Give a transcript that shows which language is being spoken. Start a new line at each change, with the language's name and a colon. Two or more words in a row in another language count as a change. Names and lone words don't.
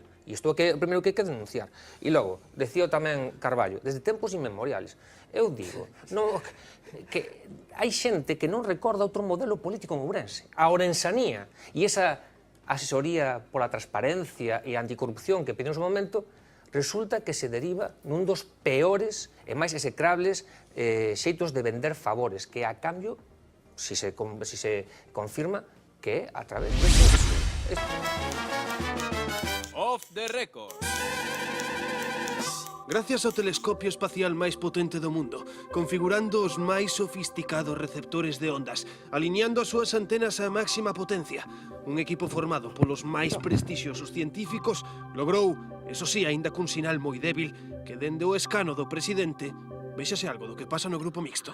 Galician: E isto é o primeiro que hai que denunciar. E logo, decía tamén Carballo, desde tempos inmemoriales, eu digo, que hai xente que non recorda outro modelo político en Ourense, a ourensanía, e esa asesoría pola transparencia e anticorrupción que pediu
Spanish: en su momento,
Galician: resulta que se deriva nun dos peores e máis execrables xeitos de vender favores, que a cambio, si se confirma, que é a través de
English: Off the record.
Galician: Gracias ao telescopio espacial máis potente do mundo, configurando os máis sofisticados receptores de ondas, alineando as súas antenas á máxima potencia, un equipo formado polos máis prestixiosos científicos logrou, eso sí, aínda cun sinal moi débil, que dende o escano do presidente véxase algo do que pasa no grupo mixto.